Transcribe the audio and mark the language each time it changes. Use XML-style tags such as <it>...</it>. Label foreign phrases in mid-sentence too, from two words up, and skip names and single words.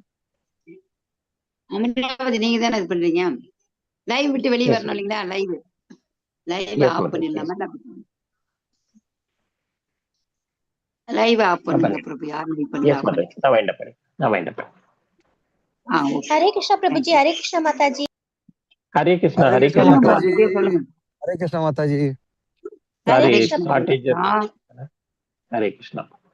<ta>அமிர்தாவதி நீங்க தானே இது பண்றீங்க, லைவ் விட்டு வெளியே</ta> <en>Yes,</en> <ta>வரணும் இல்லைங்களா? லைவ்</ta> <en>Yes,</en> <ta>ஆஃப்</ta> <en>madam.</en> <ta>பண்ணிடலாமா?</ta> <en>live off</en> <ta>பண்ணுங்க</ta> <en>madam.</en> <ta>பிரபு, யாரும் வெயிட்</ta> <en>Yes,</en> <ta>பண்ணுங்க, ஆஃப்</ta> <en>madam.</en> <ta>பண்ணிக்கலாம். நான் வேண்டப்பேன். ஓகே.</ta> <hi>हरे कृष्णा प्रभु जी, हरे कृष्णा माता जी।</hi> <ta>ஹரே கிருஷ்ணா,</ta> <hi>हरे</hi> <ta>ஹரே</ta> <hi>कृष्णा</hi> <ta>சொல்லுங்க கிருஷ்ணா.</ta> <hi>माता</hi> <ta>பிரபு,</ta> <hi>जी,</hi> <ta>இப்படியே சொல்லுங்க.</ta> <hi>हरे कृष्णा माता जी। हरे</hi> <ta>சாரி,</ta> <hi>कृष्णा प्रभु।</hi> <ta>ஷார்டேஜ். ஹரே கிருஷ்ணா.</ta>